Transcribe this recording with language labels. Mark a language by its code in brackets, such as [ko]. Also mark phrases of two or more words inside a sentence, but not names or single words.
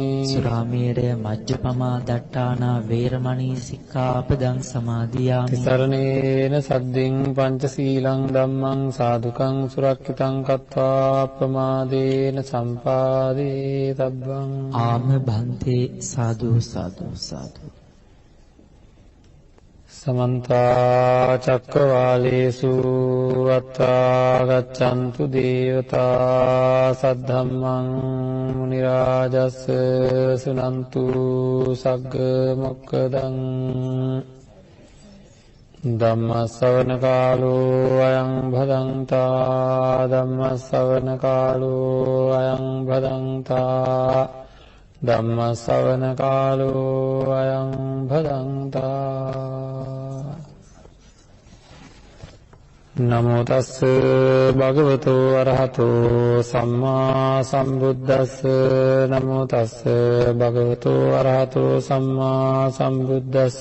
[pi] සුරාමේරය මජ්ජපමා දට්ඨානා වේරමණී සික්ඛාපදං සමාදියාමි. තිසරණේන සද්දින් පංචශීලං ධම්මං සාදුකං සුරක්ඛිතං කତ୍වා ප්‍රමාදේන සම්පාදේ තබ්බං. ආම භන්තේ. සාදු සාදු සාදු. සමන්ත චක්කවාලේසු අත්‍රා ගච්ඡන්තු දේවතා සද්ධම්මං මුනි රාජස් සුනන්තු සග්ග මොක්ඛදං. ධම්ම ශ්‍රවණ කාලෝ අයං භදංතා. ධම්ම ශ්‍රවණ කාලෝ අයං භදංතා. ධම්ම ශ්‍රවණ කාලෝ අයං භදංතා. නමෝ තස්ස භගවතෝ අරහතෝ සම්මා සම්බුද්දස්ස. නමෝ තස්ස භගවතෝ අරහතෝ සම්මා සම්බුද්දස්ස.